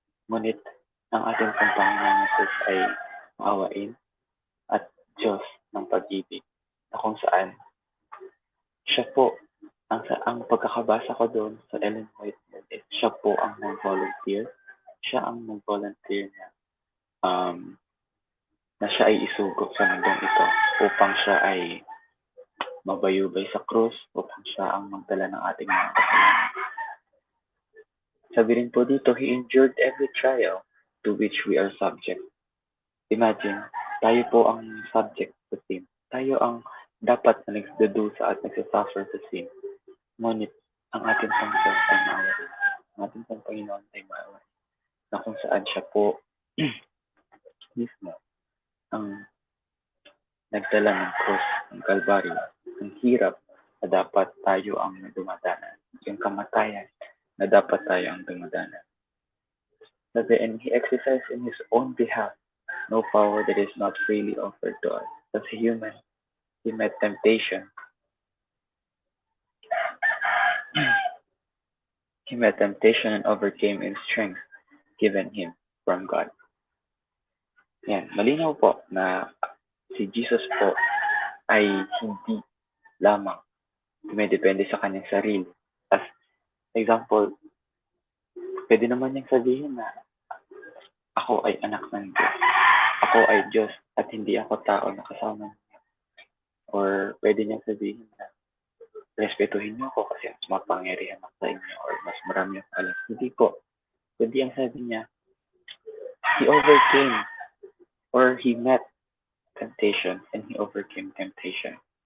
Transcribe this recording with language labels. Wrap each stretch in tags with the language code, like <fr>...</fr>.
<tl>Ngunit ang ating Panginoon Jesus ay maawain at Diyos ng pag-ibig, na kung saan siya po, ang pagkakabasa ko doon sa Ellen White, siya po ang nag-volunteer. Siya ang nag-volunteer na siya ay isugod sa mundong ito upang siya ay mabayubay sa krus, upang siya ang magdala ng ating mga kasalanan. Sabi rin po dito,</tl> <en>He endured every trial to which we are subject.</en> <tl>Imagine, tayo po ang subject sa sin. Tayo ang dapat na nagdudusa at nagsasuffer sa sin. Ngunit, ang ating Panginoon ay maawain. Ang ating Panginoon ay maawain. Na kung saan siya po mismo ang nagdala ng cross ng Kalbaryo. Ang hirap na dapat tayo ang dumadanan. Yung kamatayan na dapat tayo ang dumadanan.</tl> <en>Sabi, and He exercised in His own behalf no power that is not freely offered to us. As a human, He met temptation. He met temptation and overcame in strength given Him from God.</en> <tl>Yan, malinaw po na si Jesus po ay hindi lamang dumedepende sa kanyang sarili. As example, pwede naman niyang sabihin na ako ay anak ng Diyos. Ako ay Diyos at hindi ako tao na kasama niya. Or pwede niyang sabihin na respetuhin niyo ako kasi mas mapangyarihan ako sa inyo or mas marami akong alam. Hindi po. Kundi ang sabi niya,</tl> <en>He overcame or He met temptation and He overcame temptation.</en>